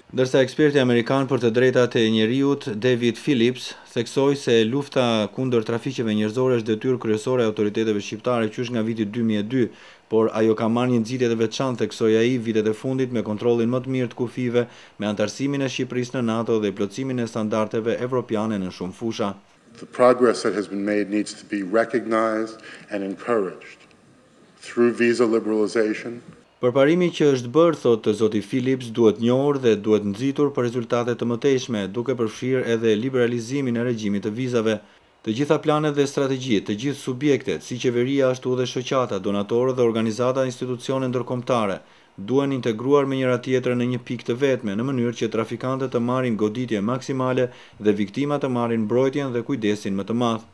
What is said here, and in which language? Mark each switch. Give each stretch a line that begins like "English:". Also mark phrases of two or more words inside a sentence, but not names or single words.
Albanian: Ndërsa eksperti amerikan për të drejtat e njerëzit David Phillips theksoi se lufta kundër trafiqeve njerëzore është detyrë kryesore e autoriteteve shqiptare qysh nga viti 2002, por ajo ka marrë një nxitje të veçantë, theksoi ai, vitet e fundit me kontrollin më të mirë të kufive, me antarësimin e Shqipërisë në NATO dhe plotësimin e standardeve evropiane në shumë fusha.
English: The progress that has been made needs to be recognized and encouraged through visa liberalization.
Albanian: Përparimi që është bërë, thotë zoti Phillips, duhet njohur dhe duhet nxitur për rezultate të mëtejshme, duke përfshirë edhe liberalizimin e regjimit të vizave. Të gjitha planet dhe strategjitë, të gjithë subjektet, si qeveria ashtu dhe shoqata, donatorë dhe organizata institucione ndërkombëtare, duhen integruar me njëra tjetrën në një pikë të vetme, në mënyrë që trafikantët të marrin goditje maksimale dhe viktimat të marrin mbrojtjen dhe kujdesin më të madh.